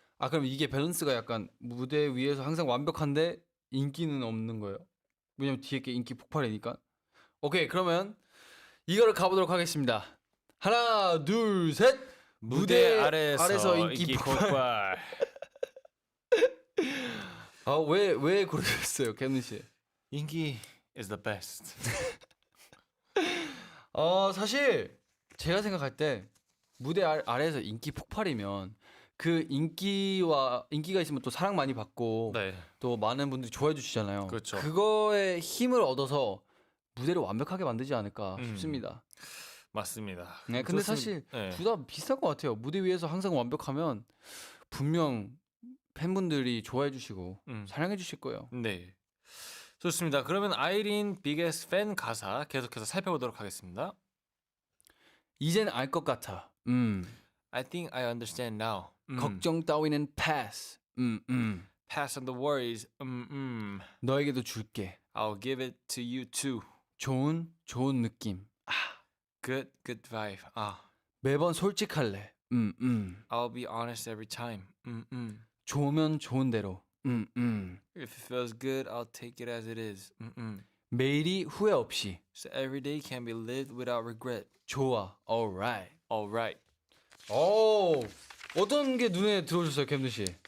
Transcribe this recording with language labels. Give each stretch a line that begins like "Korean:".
Korean: 그럼 이게 밸런스가 약간 무대 위에서 항상 완벽한데 인기는 없는 거예요. 왜냐면 뒤에 게 인기 폭발이니까. 오케이, 그러면 이거를 가보도록 하겠습니다. 하나, 둘, 셋. 무대 아래에서 인기 폭발. 왜 고르셨어요, 케는 씨? 인기
English: is the best.
Korean: 사실 제가 생각할 때 무대 아래에서 인기 폭발이면 그 인기가 있으면 또 사랑 많이 받고 네. 또 많은 분들이 좋아해 주시잖아요. 그렇죠. 그거에 힘을 얻어서 무대를 완벽하게 만들지 않을까 싶습니다. 맞습니다. 네, 근데 사실 둘 다 비슷할 것 같아요. 무대 위에서 항상 완벽하면 분명 팬분들이 좋아해 주시고 사랑해 주실 거예요. 네. 좋습니다. 그러면 아이린 비게스트 팬 가사 계속해서 살펴보도록 하겠습니다. 이젠 알 것 같아.
English: I think I understand now.
Korean: 걱정 따위는
English: pass. Pass on the worries.
Korean: 너에게도 줄게.
English: I'll give it to you too.
Korean: 좋은 느낌.
English: Good vibe.
Korean: 매번 솔직할래.
English: I'll be honest every time.
Korean: 좋으면 좋은 대로.
English: If it feels good, I'll take it as it is.
Korean: 매일이 후회 없이.
English: So every day can be lived without regret.
Korean: 좋아.
English: Alright. Alright.
Korean: 오, 어떤 게 눈에 들어오셨어요, 캠든 씨?